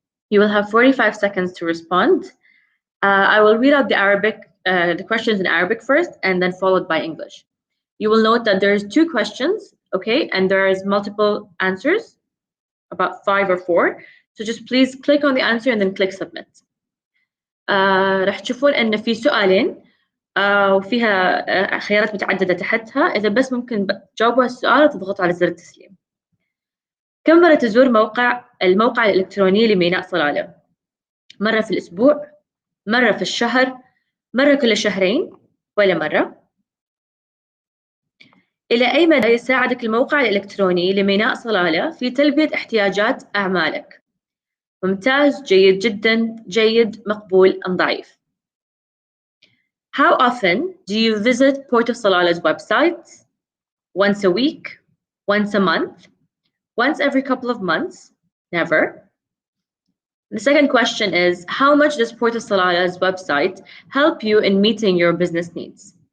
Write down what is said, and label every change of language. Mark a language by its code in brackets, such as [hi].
[en] You will have 45 seconds to respond. I will read out the questions in Arabic first, and then followed by English. You will note that there's 2 questions, okay, and there's multiple answers, about 5 or 4. So just please click on the answer and then click submit. [ar] راح تشوفون ان في سؤالين وفيها خيارات متعددة تحتها. إذا بس ممكن تجاوبوا السؤال وتضغطوا على زر التسليم. كم مرة تزور الموقع الإلكتروني لميناء صلالة؟ مرة في الأسبوع؟ مرة في الشهر؟ مرة كل شهرين؟ ولا مرة؟ إلى أي مدى يساعدك الموقع الإلكتروني لميناء صلالة في تلبية احتياجات أعمالك؟ ممتاز، جيد جدا، جيد، مقبول أم ضعيف. [en] How often do you visit Port of Salalah's website? Once a week? Once a month? Once every couple of months? Never. The second question is, how much does Port of Salalah's website help you in meeting your business needs?